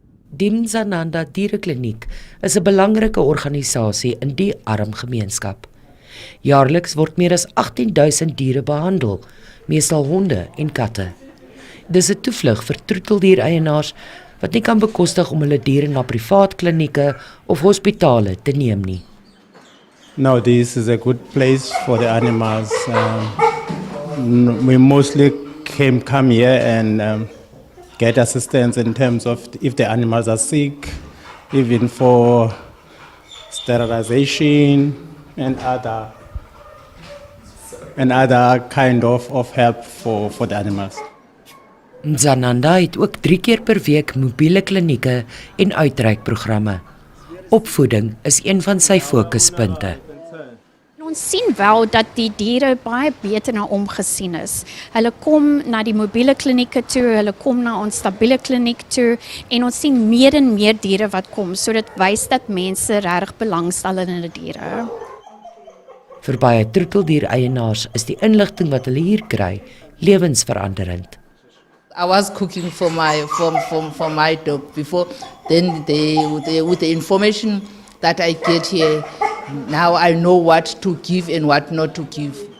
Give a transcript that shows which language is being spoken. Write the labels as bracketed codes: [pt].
[af] Die Mzananda Dierekliniek is 'n belangrike organisasie in die arm gemeenskap. Jaarliks word meer as 18,000 diere behandel, meestal honde en katte. Dis 'n toevlug vir troeteldiereienaars wat nie kan bekostig om hulle diere na privaat klinieke of hospitale te neem nie. [en] Now this is a good place for the animals. We mostly come here and get assistance in terms of if the animals are sick, even for sterilization and other kind of help for the animals. [af] Mzananda het ook 3 keer per week mobiele klinieke en uitreikprogramme. Opvoeding is een van sy fokuspunte. Ons sien wel dat die diere baie beter na omgesien is. Hulle kom na die mobiele klinieke toe, hulle kom na ons stabiele kliniek toe en ons sien meer en meer diere wat kom. So dit wys dat mense regtig belangstel in hulle diere. Vir baie troeteldiereienaars is die inligting wat hulle hier kry lewensveranderend. [en] I was cooking for my dog before. Then with the information that I get here, now I know what to give and what not to give.